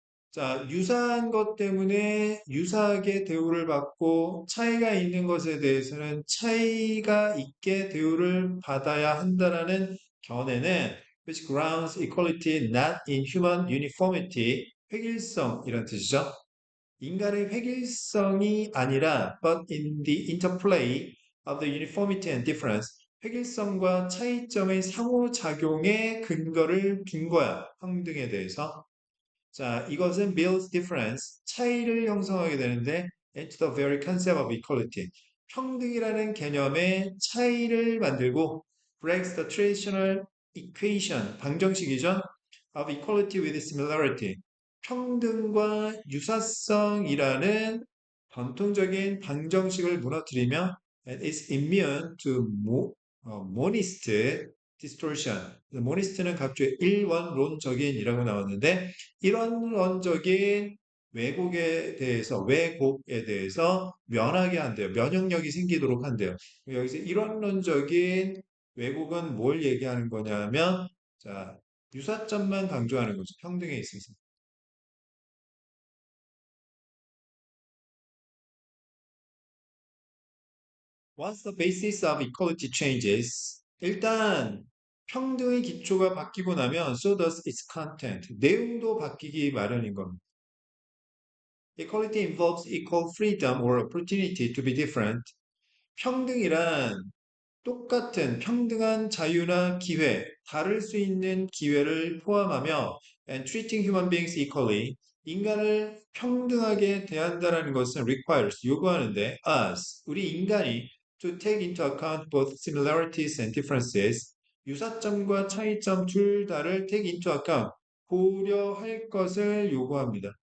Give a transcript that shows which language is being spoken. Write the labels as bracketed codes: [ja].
[ko] 자, 유사한 것 때문에 유사하게 대우를 받고 차이가 있는 것에 대해서는 차이가 있게 대우를 받아야 한다라는 견해는 [en] which grounds equality not in human uniformity, [ko] 획일성 이런 뜻이죠. 인간의 획일성이 아니라 [en] but in the interplay of the uniformity and difference, [ko] 획일성과 차이점의 상호작용에 근거를 둔 거야. 평등에 대해서. [en] 자, 이것은 builds difference, [ko] 차이를 형성하게 되는데 [en] into the very concept of equality, [ko] 평등이라는 개념의 차이를 만들고 [en] breaks the traditional equation, [ko] 방정식이죠. [en] of equality with similarity, [ko] 평등과 유사성이라는 전통적인 방정식을 무너뜨리며 [en] and is immune to monist distortion. [ko] 모니스트는 갑자기 일원론적인이라고 나왔는데 일원론적인 왜곡에 대해서 면하게 한대요. 면역력이 생기도록 한대요. 여기서 일원론적인 왜곡은 뭘 얘기하는 거냐면 자, 유사점만 강조하는 거죠. 평등에 있어서. [en] Once the basis of equality changes, [ko] 일단 평등의 기초가 바뀌고 나면 [en] so does its content. [ko] 내용도 바뀌기 마련인 겁니다. [en] Equality involves equal freedom or opportunity to be different. [ko] 평등이란 똑같은 평등한 자유나 기회, 다를 수 있는 기회를 포함하며 [en] and treating human beings equally, [ko] 인간을 평등하게 대한다라는 것은 requires, 요구하는데 us, 우리 인간이 [en] to take into account both similarities and differences, [ko] 유사점과 차이점 둘 다를 [en] take into account, [ko] 고려할 것을 요구합니다.